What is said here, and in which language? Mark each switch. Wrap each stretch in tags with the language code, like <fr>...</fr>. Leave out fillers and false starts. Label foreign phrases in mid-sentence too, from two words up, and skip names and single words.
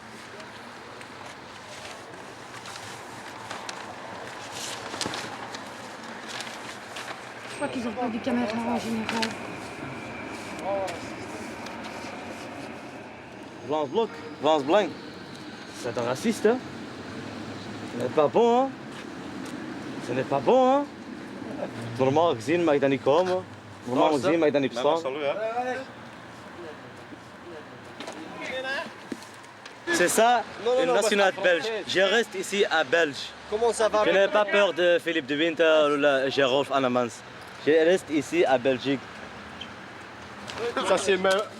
<fr>Je crois qu'ils ont pas du caméra en général. Vlaams Belang. C'est un raciste, hein? Ce n'est pas bon, hein? Ce n'est pas bon, hein?</fr> <nl>Normaal gezien mag dat niet komen. Normaal gezien mag dat niet bestaan.</nl> <fr>C'est ça, une nationale belge. Je reste ici à Belge. Comment ça va? Je n'ai pas peur de Philippe de Winter ou de Gerolf Annemans. Je reste ici à Belgique. Ça c'est même...</fr>